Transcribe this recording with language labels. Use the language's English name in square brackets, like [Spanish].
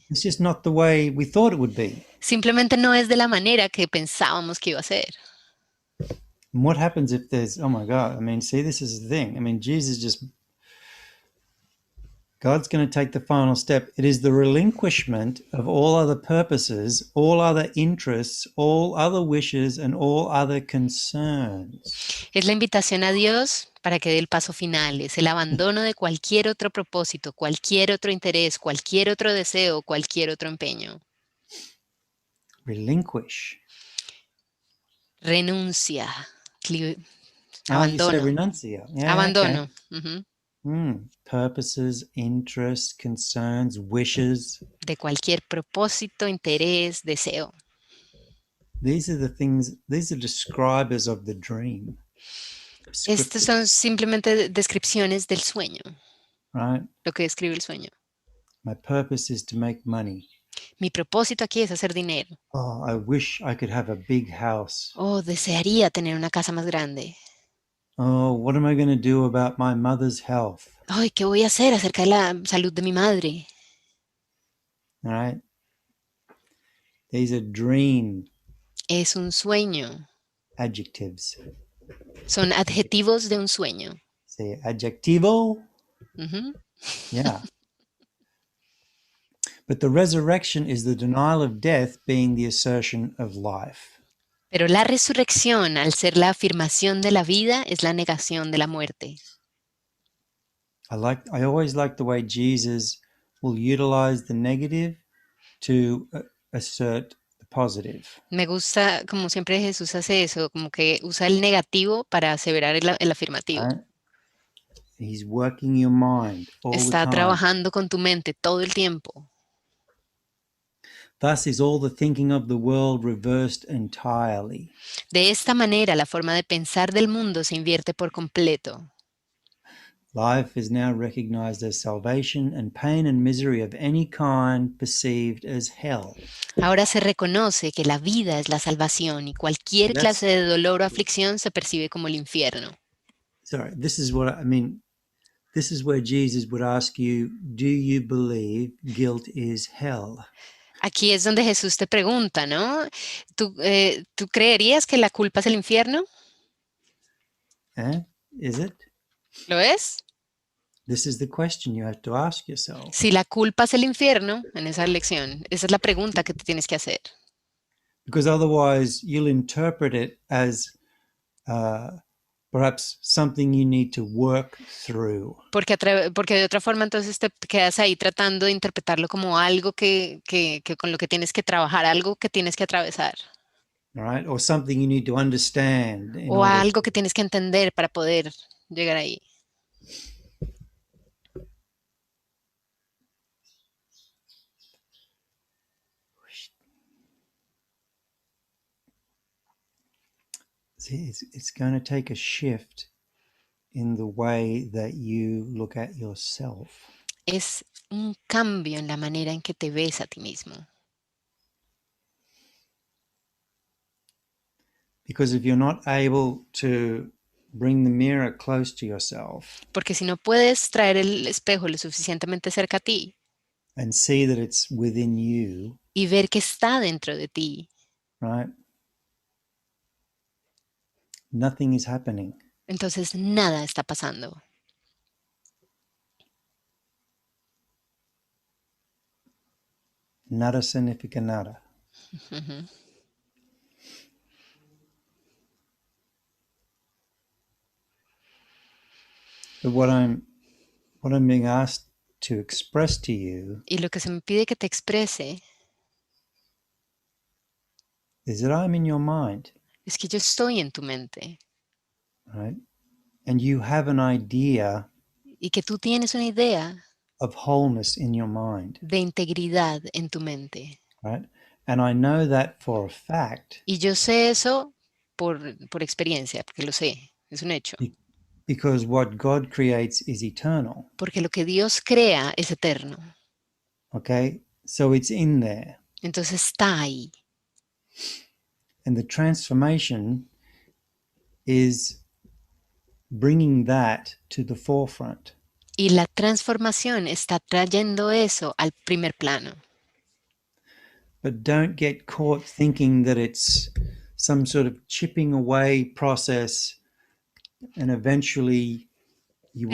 [English] It's just not the way we thought it would be. [Spanish] Simplemente no es de la manera que pensábamos que iba a ser. [English] And what happens if there's, oh my God, I mean, see, this is the thing. I mean, God's going to take the final step. It is the relinquishment of all other purposes, all other interests, all other wishes, and all other concerns. [Spanish] Es la invitación a Dios para que dé el paso final. Es el abandono de cualquier otro propósito, cualquier otro interés, cualquier otro deseo, cualquier otro empeño. [English] Relinquish. [Spanish] Renuncia. [English] You say [Spanish] Abandono. renuncia. [English] Yeah, [Spanish] Abandono. [English] okay. Ujú. Purposes, interests, concerns, wishes. [Spanish] De cualquier propósito, interés, deseo. [English] These are the things, these are describers of the dream. [Spanish] Estos son simplemente descripciones del sueño, [English] right? [Spanish] lo que describe el sueño. [English] My purpose is to make money. [Spanish] Mi propósito aquí es hacer dinero. [English] Oh, I wish I could have a big house. [Spanish] Oh, desearía tener una casa más grande. [English] Oh, what am I going to do about my mother's health? [Spanish] Ay, ¿qué voy a hacer acerca de la salud de mi madre? [English] All right? These are dream [Spanish] Es un sueño. [English] adjectives. [Spanish] Son adjetivos de un sueño. [English] Say adjectivo. Ujú. Yeah. But the resurrection is the denial of death being the assertion of life. [Spanish] Pero la resurrección, al ser la afirmación de la vida, es la negación de la muerte. [English] I always like the way Jesus will utilize the negative to assert the positive. [Spanish] Me gusta, como siempre Jesús hace eso, como que usa el negativo para aseverar el afirmativo. [English] Right? He's working your mind all the [Spanish] Está [English] time. [Spanish] trabajando con tu mente todo el tiempo. [English] Thus is all the thinking of the world reversed entirely. [Spanish] De esta manera, la forma de pensar del mundo se invierte por completo. [English] Life is now recognized as salvation, and pain and misery of any kind perceived as hell. [Spanish] Ahora se reconoce que la vida es la salvación y cualquier [English] That's- [Spanish] clase de dolor o aflicción se percibe como el infierno. [English] Sorry, this is what I mean. This is where Jesus would ask you, do you believe guilt is hell? [Spanish] Aquí es donde Jesús te pregunta, ¿no? ¿Tú creerías que la culpa es el infierno? [English] Is it? [Spanish] ¿Lo es? [English] This is the question you have to ask yourself. [Spanish] Si la culpa es el infierno, en esa lección, esa es la pregunta que te tienes que hacer. [English] Because otherwise you'll interpret it as perhaps something you need to work through. [Spanish] Porque de otra forma entonces te quedas ahí tratando de interpretarlo como algo que con lo que tienes que trabajar, algo que tienes que atravesar, [English] All right? Or something you need to understand in [Spanish] o [English] order. [Spanish] algo que tienes que entender para poder llegar ahí. [English] See, it's going to take a shift in the way that you look at yourself. [Spanish] Es un cambio en la manera en que te ves a ti mismo. [English] Because if you're not able to bring the mirror close to yourself [Spanish] Porque si no puedes traer el espejo lo suficientemente cerca a ti [English] and see that it's within you, [Spanish] y ver que está dentro de ti, [English] right? Nothing is happening. [Spanish] entonces nada está pasando. Nada significa nada. Ujú. [English] But what I'm being asked to express to you [Spanish] Y lo que se me pide que te exprese [English] is that I'm in your mind, [Spanish] es que yo estoy en tu mente [English] right? And you have an idea [Spanish] y que tú tienes una idea [English] of wholeness in your mind, [Spanish] de integridad en tu mente. [English] right? And I know that for a fact [Spanish] Y yo sé eso por experiencia, porque lo sé, es un hecho. [English] because what God creates is eternal, [Spanish] Porque lo que Dios crea es eterno. [English] okay? So it's in there. [Spanish] Entonces está ahí. [English] And the transformation is bringing that to the forefront. [Spanish] Y la transformación está trayendo eso al primer plano. [English] But don't get caught thinking that it's some sort of chipping away process and eventually you will